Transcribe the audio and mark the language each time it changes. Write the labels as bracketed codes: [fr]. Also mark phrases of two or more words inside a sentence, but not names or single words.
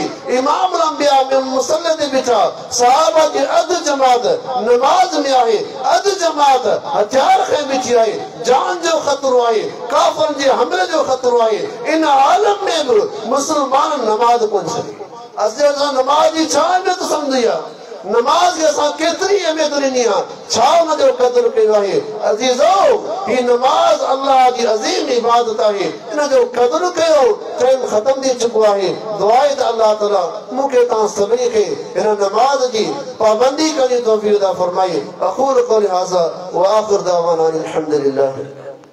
[sd] इमाम अंबिया में मुसल्ले ते बिठा सहाबा की अध जमात नमाज में आहे अध जमात हथियार खे बिठी आहे जान जो खतरो आहे काफिरन जे हमले जो खतरो आहे इन आलम में भी मुसलमान नमाज कोन छॾी असां नमाज जी छा अहमियत सम्झी आहे नमाज के असां केतरी अहमियत ॾिनी आहे, छा उन जो क़दुरु कयो आहे। अज़ीज़ो, ही नमाज अल्लाह जी अज़ीम इबादत आहे, इन जो क़दुरु कयो। टाइम ख़त्म थी चुको आहे। दुआ आहे त अल्लाह ताला मूंखे तव्हां सभिनी खे हिन नमाज जी पाबंदी करण जी तौफ़ीक़ अता फ़रमाए। [ar] أقول قولي هذا وآخر دعوانا أن الحمد لله.